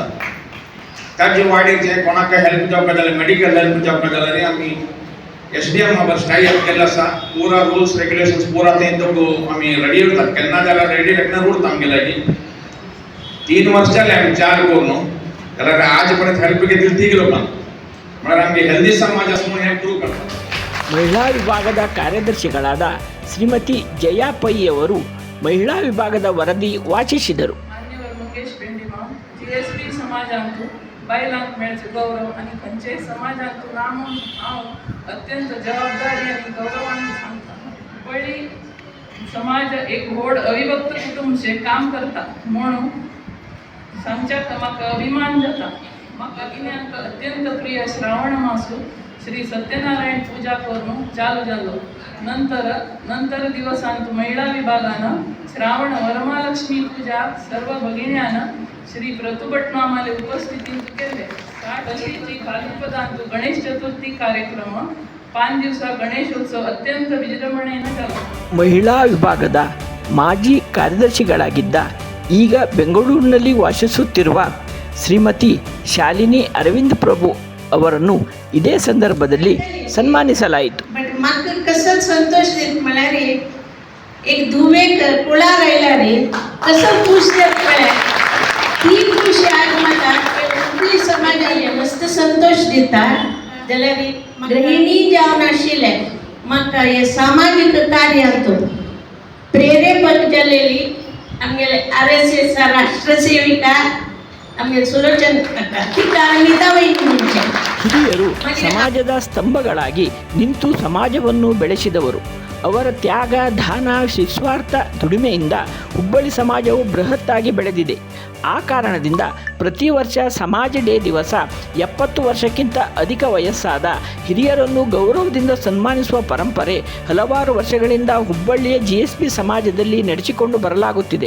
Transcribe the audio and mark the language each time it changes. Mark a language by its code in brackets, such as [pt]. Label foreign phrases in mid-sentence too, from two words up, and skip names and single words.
[kok] ताजे वाडीक जे कोणाक हेल्प जावपाक जाल्यार [en] medical help [kok] जावपाक जाल्यार आमी SDM बरोबर टायअप केल्लो आसा. पुरा [en] rules regulations [kok] पुरा तें तो आमी रेडी उरतात. केन्ना जाल्यार रेडी रेकना उरता आमगेल्या 3 वर्स जाले आमी 4 करून जाल्यार आज पर्यंत हेल्प घेतली 3 लोकांक. म्हळ्यार आमगे हेल्दी समाज आसा म्हणून हें प्रूव करता. [kn] ಮಹಿಳಾ ವಿಭಾಗದ ಕಾರ್ಯದರ್ಶಿಗಳಾದ ಶ್ರೀಮತಿ ಜಯಾ ಪೈ ಅವರು ಮಹಿಳಾ ವಿಭಾಗದ ವರದಿ ವಾಚಿಸಿದರು. [kok] मान्यवर मुकेश भेंडे माम JSB समाजांतू बायलांक मेळचे गौरव आनी खंयचेय समाजांतू रामून हांव अत्यंत जबाबदारी आनी गौरवान सांगता. हुबळ्ळी समाज एक व्हड अविभक्त कुटुंबशें काम करता म्हणून सांगच्याक म्हाका अभिमान जाता. म्हाका कित्याक अत्यंत प्रिय श्रावण मास श्री सत्यनारायण पूजा करून चालू जालो. नंतर दिवसांत महिला विभागानं श्रावण वरमालक्ष्मी पूजा सर्व भगिन्यानं श्री प्रतुभट मामाले उपस्थितीत केले. तशीची खालीपदांतू गणेश चतुर्थी कार्यक्रम 5 [kn] ದಿವಸ ಗಣೇಶೋತ್ಸವ ಅತ್ಯಂತ ವಿಜೃಂಭಣೆಯಿಂದ ಜರುಗಿತು. ಮಹಿಳಾ ವಿಭಾಗದ ಮಾಜಿ ಕಾರ್ಯದರ್ಶಿಗಳಾಗಿದ್ದ ಈಗ ಬೆಂಗಳೂರಿನಲ್ಲಿ ವಾಸಿಸುತ್ತಿರುವ ಶ್ರೀಮತಿ ಶಾಲಿನಿ ಅರವಿಂದ್ प्रभू ಅವರನ್ನು ಇದೇ ಸಂದರ್ಭದಲ್ಲಿ ಸನ್ಮಾನಿಸಲಾಯಿತು. [kok] बट म्हाका कसो संतोष देत म्हळ्यार एक धुवेक कुळा रायला रे कसो खुश देत म्हळ्यार ही खुशी आज म्हाका कोंकणी समाजाले मस्त संतोष दिता. जाल्यार गृहिणी जावन आशिल्ले म्हाका हे सामाजीक कार्यांत प्रेरेपक जालेली आमगेले RSS राष्ट्र सेविका आमगे सुलोचन काका तिका अनिता वैद्य म्हणचे. [kn] ಹಿರಿಯರು ಸಮಾಜದ ಸ್ತಂಭಗಳಾಗಿ ನಿಂತು ಸಮಾಜವನ್ನು ಬೆಳೆಸಿದವರು. ಅವರ ತ್ಯಾಗ, ದಾನ, ನಿಸ್ವಾರ್ಥ ದುಡಿಮೆಯಿಂದ ಹುಬ್ಬಳ್ಳಿ ಸಮಾಜವು ಬೃಹತ್ತಾಗಿ ಬೆಳೆದಿದೆ. ಆ ಕಾರಣದಿಂದ ಪ್ರತಿ ವರ್ಷ ಸಮಾಜ ಡೇ ದಿವಸ 70 ವರ್ಷಕ್ಕಿಂತ ಅಧಿಕ ವಯಸ್ಸಾದ ಹಿರಿಯರನ್ನು ಗೌರವದಿಂದ ಸನ್ಮಾನಿಸುವ ಪರಂಪರೆ ಹಲವಾರು ವರ್ಷಗಳಿಂದ ಹುಬ್ಬಳ್ಳಿಯ GSB ಸಮಾಜದಲ್ಲಿ ನಡೆಸಿಕೊಂಡು ಬರಲಾಗುತ್ತಿದೆ.